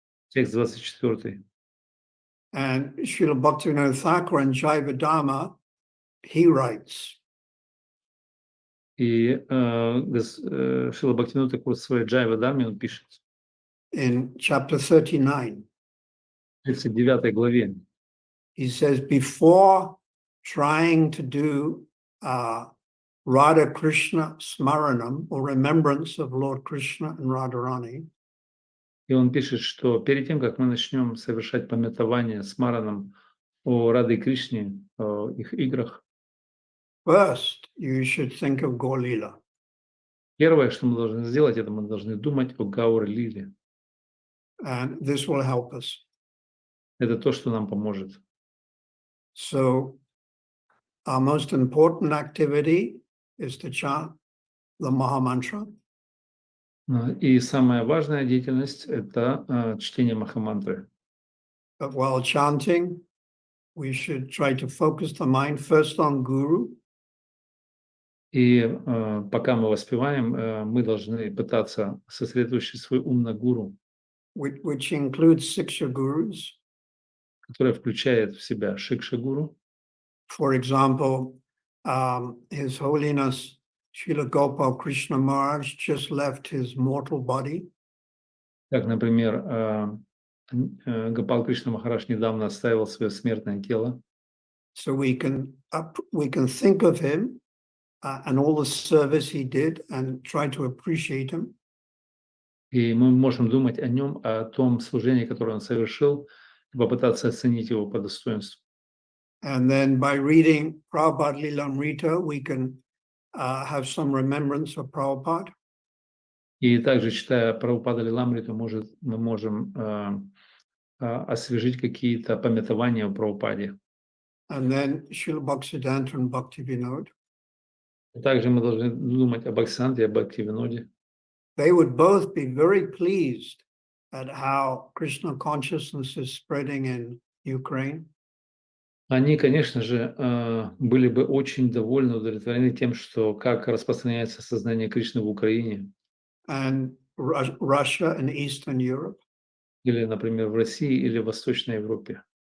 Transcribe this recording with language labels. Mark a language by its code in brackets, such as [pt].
[ru] текст 24. [en] And Srila Bhaktivedanta Thakur and Jaivadama, he writes, [ru] И Шрила Бхактивинода Тхакур в своей Джайва-дарме он пишет [en] in chapter 39, [ru] в 39 главе. [en] he says, before trying to do Radha Krishna Smaranam, or remembrance of Lord Krishna and Radharani, [ru] И он пишет, что перед тем, как мы начнем совершать памятование с Мараном о Раде Кришне, о их играх, [en] first you should think of Golila. [ru] первое, что мы должны сделать, это мы должны думать о Гаур-лиле. [en] And this will help us. [ru] Это то, что нам поможет. [en] So our most important activity is to chant the Maha Mantra. [ru] И самая важная деятельность – это чтение Махамантры. [en] But while chanting, we should try to focus the mind first on Guru. [ru] И пока мы воспеваем, мы должны пытаться сосредоточить свой ум на гуру, [en] Which includes Siksha Gurus. [ru] которая включает в себя Шикша-гуру. [en] For example, His Holiness Srila Gopal Krishna Maharaj just left his mortal body. [ru] Как, например, Гопал Кришна Махарадж недавно оставил свое смертное тело. [en] So we can think of him and all the service he did and try to appreciate him. [ru] И мы можем думать о нем, о том служении, которое он совершил, и попытаться оценить его по достоинству. [en] And then by reading Prabhupada Lilamrita, we can have some remembrance of Prabhupada. [ru] И также, читая Прабхупада Лиламриту, мы можем освежить какие-то памятования о Прабхупаде. [en] And then Srila Bhaktivedanta and Bhaktivinod. [ru] Также мы должны думать о Бхактивиданте и о Бхактивиноде. [en] They would both be very pleased at how Krishna consciousness is spreading in Ukraine. [ru] Они, конечно же, были бы очень довольны, удовлетворены тем, что как распространяется сознание Кришны в Украине. [en] And Russia and Eastern Europe. [ru] Или, например, в России или в Восточной Европе.